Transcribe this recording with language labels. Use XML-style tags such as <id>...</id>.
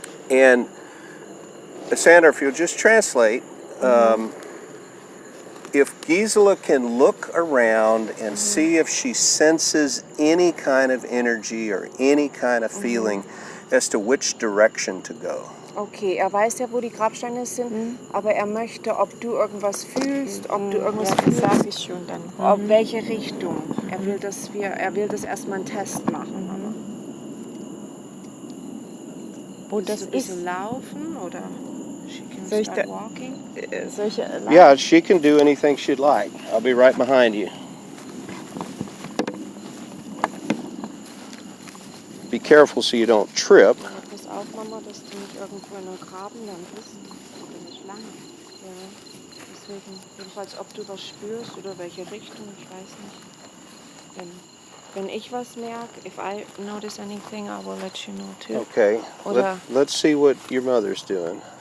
<en>And Sandra, if you'll just translate, if Gisela can look around and see if she senses any kind of energy or any kind of feeling as to which direction to go.</en> <de>Okay, weiß ja, wo die Grabsteine sind, aber möchte, ob du irgendwas fühlst, ob du irgendwas Ja, das sage ich schon dann. Auf welche Richtung. Er will das erstmal einen Test machen. Wo das ist. Laufen oder</de> <en>she can</en> <de>Soll ich</de> <en>start da- walking?</en> <de>Solche</de> <en>Yeah, she can do anything she'd like. I'll be right behind you. Be careful so you don't trip.</en> <de>Ja, pass auf, Mama, dass du nicht irgendwo in einem Graben dann bist. Oder nicht lange. Ja. Deswegen, jedenfalls, ob du was spürst oder welche Richtung, ich weiß nicht. Wenn ich was merke,</de> <en>if I notice anything, I will let you know too. Okay,</en> <de>Oder</de> <en>let's see what your mother's doing.</en>